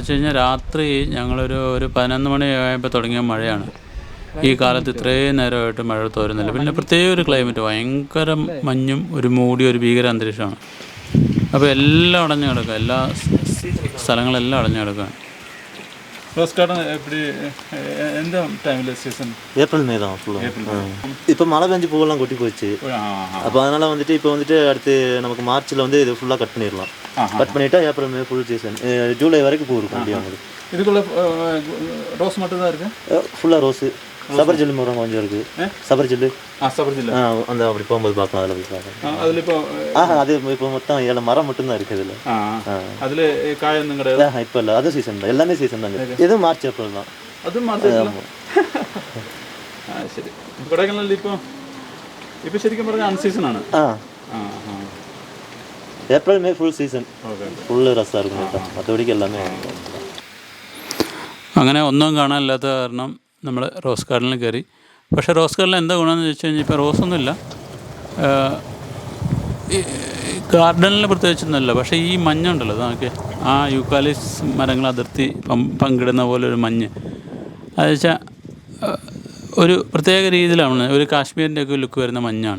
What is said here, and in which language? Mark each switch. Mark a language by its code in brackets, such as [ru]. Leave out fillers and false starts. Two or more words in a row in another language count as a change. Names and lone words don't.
[ml] വെച്ച് കഴിഞ്ഞാൽ രാത്രി ഞങ്ങളൊരു 11 മണിയായപ്പോൾ തുടങ്ങിയ മഴയാണ്. ഈ കാലത്ത് ഇത്രയും നേരമായിട്ട് മഴ തോരുന്നില്ല. പിന്നെ പ്രത്യേക ഒരു ക്ലൈമറ്റ്, ഭയങ്കര മഞ്ഞും ഒരു മൂടിയ ഒരു ഭീകര അന്തരീക്ഷമാണ്. അപ്പോൾ എല്ലാം അടഞ്ഞു കിടക്കുക, എല്ലാ സ്ഥലങ്ങളെല്ലാം അടഞ്ഞു കിടക്കുകയാണ്. [ta] റോസ് ഗാർഡൻ எந்த டைமில் சீசன்? ஏப்ரல் மே தான் ஃபுல்லாக. இப்போ மழை பெஞ்சு பூவெல்லாம் கொட்டி போச்சு. அப்போ அதனால் வந்துட்டு இப்போ வந்துட்டு அடுத்து நமக்கு மார்ச்சில் வந்து இது ஃபுல்லாக கட் பண்ணிடலாம். கட் பண்ணிவிட்டா ஏப்ரல் மே ஃபுல் சீசன், ஜூலை வரைக்கும் பூ இருக்கும். அப்படியே உங்களுக்கு இதுக்குள்ளே ரோஸ் மட்டும் தான் இருக்குது? ஃபுல்லாக ரோஸு, சபர்ஜெல்லு மரம் கொஞ்சம் இருக்குது. சபர்ஜெல்லு அந்த அப்படி போகும்போது பார்க்கலாம். அதில் போய் பார்க்கலாம். அதில் இப்போ அது இப்போ மொத்தம் 7 மரம் மட்டும்தான் இருக்குது இதில். அதில் காയൊന്നും கிடையாது இப்போ இல்லை. அது சீசன் தான், எல்லாமே சீசன் தாங்க. எதுவும் மார்ச் ஏப்ரல் தான். [ml] അതും മാർച്ച്. ശരി. കൊടൈക്കനാലിൽ ഇപ്പോൾ ശരിക്കും പറഞ്ഞാൽ അൺസീസണാണ്. [ta] ஏப்ரல் மே ஃபுல் சீசன், ஃபுல்லு ரஸ்ஸாக இருக்கும் കേട്ടോ. [ml] മറ്റപടിക്ക് എല്ലാമേ. അങ്ങനെ ഒന്നും കാണാനില്ലാത്ത കാരണം നമ്മൾ റോസ് ഗാർഡനിൽ കയറി. പക്ഷേ റോസ് ഗാർഡനിൽ എന്താ ഗുണമെന്ന് വെച്ച് കഴിഞ്ഞാൽ ഇപ്പോൾ റോസൊന്നുമില്ല, ഗാർഡനിൽ പ്രത്യേകിച്ചൊന്നുമില്ല. പക്ഷേ ഈ മഞ്ഞുണ്ടല്ലോ നമുക്ക്, ആ യൂക്കാലിസ് മരങ്ങൾ അതിർത്തി പങ്കിടുന്ന പോലെ ഒരു മഞ്ഞ്, അത് വെച്ചാൽ ഒരു പ്രത്യേക രീതിയിലാണ്, ഒരു കാശ്മീരിൻ്റെയൊക്കെ ലുക്ക് വരുന്ന മഞ്ഞാണ്.